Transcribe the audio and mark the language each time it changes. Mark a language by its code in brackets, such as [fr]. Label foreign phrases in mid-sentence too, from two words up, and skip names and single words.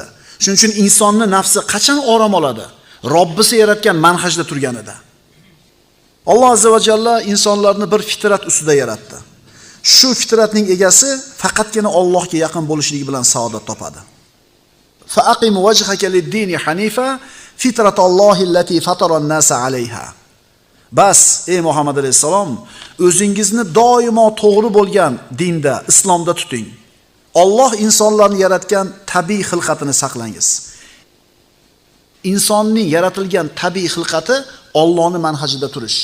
[uz] Shuning uchun insonning nafsi qachon orom oladi? Robbisi yaratgan manhajda turganida. Alloh [ar] عزّ وجلّ [uz] insonlarni bir fitrat ustida yaratdi. Shu fitratning egasi faqatgina Allohga yaqin bo'lishligi bilan saodat topadi. [ar] فأقم وجهك للدين حنيفا فطرة الله التي فطر الناس عليها. [uz] Bas, ey Muhammad alayhisalom, o'zingizni doimo to'g'ri bo'lgan dinda, islomda tuting. Alloh insonlarni yaratgan tabiiy xilqatini saqlangiz. Insonning yaratilgan tabiiy xilqati Allohning manhajida turish.